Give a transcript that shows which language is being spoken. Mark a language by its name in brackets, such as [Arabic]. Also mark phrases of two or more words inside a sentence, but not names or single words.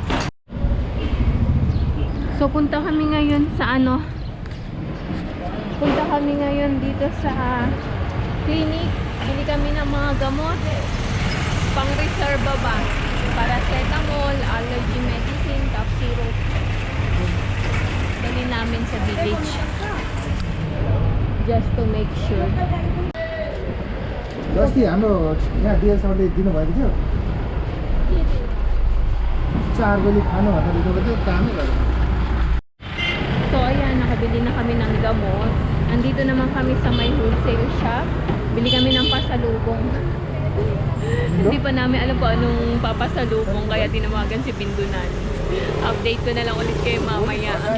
[Filipino] So, punta kami ngayon sa Punta kami ngayon dito sa clinic. Bili kami ng mga gamot. Pang-reserva ba? [English] Paracetamol, allergy medicine, cough syrup. [Filipino] Dali namin sa village. [English] Just to make sure. [Nepali] अस्ति हाम्रो यहाँ डिएसआरले दिनुभएको थियो 4 बजी खानु भन्दा दिनुभएको थियो कामै गरेन. [Filipino] So ayan, nakabili na kami ng gamot. Andito naman kami sa may [English] wholesale shop. [Filipino] Bili kami ng pasalubong. Hindi pa namin alam kung anong papasalubong, kaya tinawagan si Bindunan. Update ko na lang ulit kayo mamaya.